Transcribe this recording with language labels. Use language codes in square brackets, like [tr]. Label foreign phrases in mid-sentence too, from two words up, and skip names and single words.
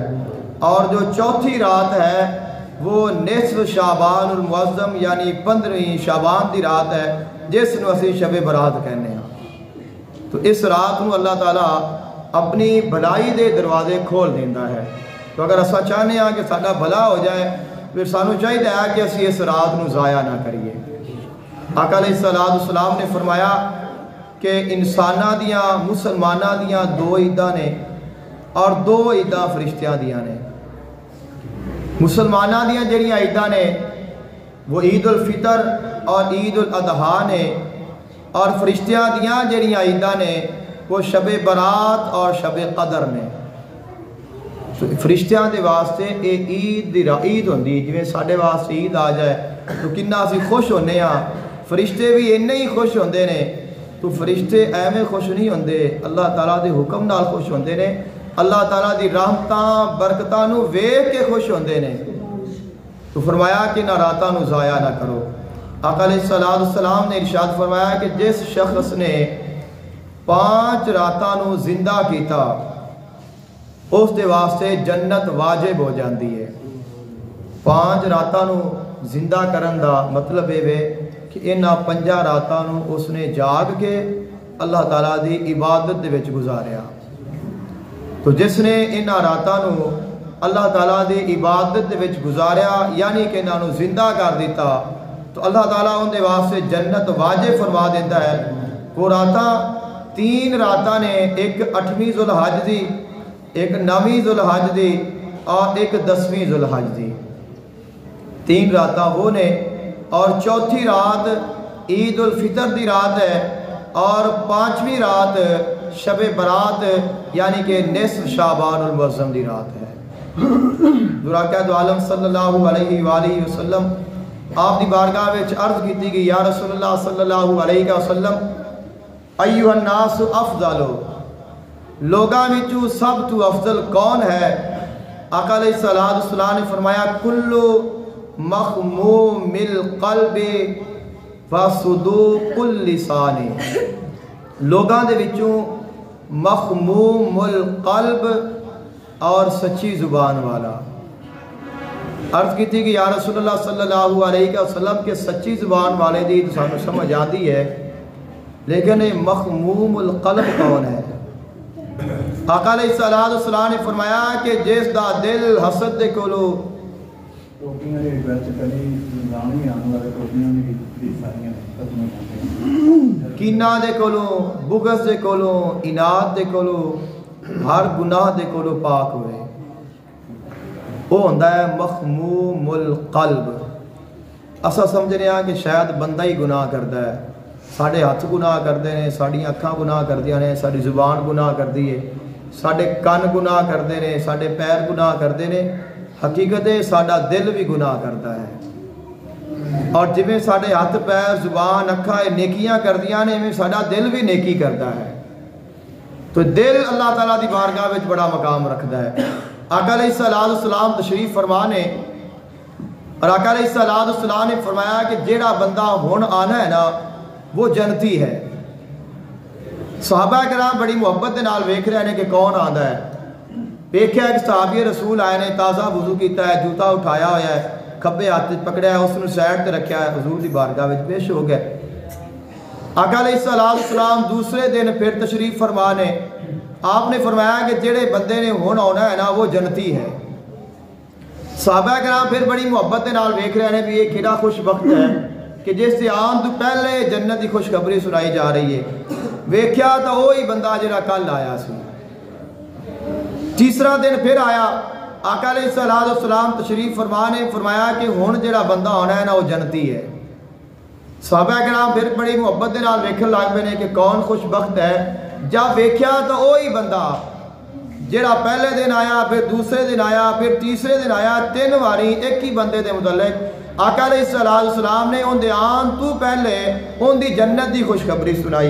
[pa] اور جو چوتھی رات ہے وہ نصف شعبان المعظم یعنی 15ویں شعبان دی رات ہے، جس نو اسی شب برات کہنے ہیں۔ تو اس رات نو اللہ تعالیٰ اپنی بھلائی دے دروازے کھول دیتا ہے۔ تو اگر اسا چاہنے ہیں کہ ساڈا بھلا ہو جائے پھر سانو چاہیے ہے کہ اسی اس رات نو ضائع نہ کریے۔ آقا علیہ السلام نے فرمایا کہ انساناں دیاں مسلماناں دیاں 2 عیداں نے اور 2 عیداں فرشتیاں دیاں نے۔ مسلماناں دیاں جڑیاں عیداں نے وہ عید الفطر اور عید الاضحیٰ نے، اور فرشتیاں دیاں جڑیاں عیداں نے وہ شب برات اور شب قدر نے۔ فرشتیاں دے واسطے ایک عید ہوندی، جویں ساڈے واسطے عید آ جائے تو کنا اسی خوش ہونے ہاں، فرشتے بھی انہیں ہی خوش ہوندے نے۔ تو فرشتے ایویں خوش نہیں ہوندے، اللہ تعالیٰ دے حکم نال خوش ہوندے نے، اللہ تعالیٰ دی رحمتاں برکتاں نو ویکھ کے خوش ہوندے نے۔ تو فرمایا کہ نہ راتاں نو ضائع نہ کرو۔ آقا علیہ السلام نے ارشاد فرمایا کہ جس شخص نے 5 راتاں نو زندہ کیتا اس دے واسطے جنت واجب ہو جاندی ہے۔ 5 راتاں نو زندہ کرن دا مطلب ہے کہ انہاں 5 راتاں نو اس نے جاگ کے اللہ تعالیٰ دی عبادت دے وچ گزاریا۔ تو جس نے انہاں راتاں نو اللہ تعالیٰ دی عبادت دے وچ گزاریا یعنی کہ انہاں نو زندہ کر دیتا تو اللہ تعالیٰ ان دے واسطے جنت واجب فرما دیتا ہے۔ وہ راتاں 3 راتاں نے، ایک 8ویں ذوالحج دی، ایک 9ویں ذوالحج دی اور ایک 10ویں ذوالحج دی۔ 3 راتاں وہ نے، اور چوتھی رات عید الفطر دی رات ہے، اور 5ویں رات شب برات یعنی کہ نصف شعبان المعظم دی رات ہے۔ حضور عالم صلی اللہ علیہ وآلہ وسلم آپ دی بارگاہ وچ عرض کیتی گئی، [ar] یا رسول اللہ صلی اللہ علیہ وسلم ایھا الناس افضل، [pa] لوگاں وچوں سب تو افضل کون ہے؟ آقا علیہ السلام نے فرمایا [ar] کل مخموم القلب وصدوق اللسان، [pa] لوگاں دے وچوں [ar] مخموم القلب [pa] اور سچی زبان والا۔ عرض کی تھی کہ یا رسول اللہ صلی اللہ علیہ وسلم کے سچی زبان والے دی تو سانو سمجھ آتی ہے، لیکن [ar] مخموم القلب [pa] کون ہے؟ آقا علیہ السلام نے فرمایا کہ جس دا دل حسد دے کولو کینہ دے کولو، بغض دے کولو، اناد دے کولو، ہر گناہ دے کولو پاک ہوئے، وہ ہوندہ ہے [ar] مخموم القلب۔ [pa] اسا سمجھنے ہیں کہ شاید بندہ ہی گناہ کرتا ہے، ساڑھے ہاتھ گناہ کرتے ہیں، ساڑھی اکھاں گناہ کردیاں نے، ساڑھی زبان گناہ کردی ہے، ساڑھے کن گناہ کرتے ہیں، ساڑھے پیر گناہ کرتے ہیں، حقیقت ہے ساڑھا دل بھی گناہ کرتا ہے۔ اور جویں ساڈے ہاتھ پیر زبان اکھاں نیکیاں کردیاں نے ایویں ساڈا دل بھی نیکی کرتا ہے. تو دل اللہ تعالیٰ دی بارگاہ وچ بڑا مقام رکھدا ہے. آقا علیہ الصلوۃ والسلام تشریف فرما نے اور آقا علیہ الصلوۃ والسلام نے فرمایا کہ جیڑا بندہ ہن آنا ہے نا وہ جنتی ہے. صحابہ کرام بڑی محبت دے نال ویکھ رہے ہیں کہ کون آندا ہے. ویکھیا ایک صحابی رسول آئے نے, تازہ وضو کیتا ہے, جوتا اٹھایا ہوا ہے, کھبے ہاتھ پکڑیا ہے, اس نے سائڈ تے رکھیا ہے, حضور دی بارگاہ وچ پیش ہو گئے. آقا علیہ الصلوۃ والسلام دوسرے دن پھر تشریف فرما نے آپ نے فرمایا کہ جڑے بندے نے ہن آنا ہے نا وہ جنتی ہے. صحابہ کرام پھر بڑی محبت دے نال ویکھ رہے ہیں بھی یہ کیڑا خوش وقت ہے کہ جس سے آن تو پہلے جنت کی خوشخبری سنائی جا رہی ہے. ویکھیا تو وہی بندہ جڑا کل آیا سی. تیسرا دن پھر آیا, آقا علیہ الصلوۃ والسلام تشریف فرما نے فرمایا کہ ہن جڑا بندہ آنا ہے نا وہ جنتی ہے. صحابہ کرام پھر بڑی محبت دے نال ویکھن لگ پے نے کہ کون خوش بخت ہے. جب ویکھیا تو وہی بندہ جڑا پہلے دن آیا, پھر دوسرے دن آیا, پھر تیسرے دن آیا, 3 واری ایک ہی بندے دے متعلق آقا علیہ الصلوۃ والسلام نے ان دے آن تو پہلے ان دی جنت دی خوشخبری سنائی.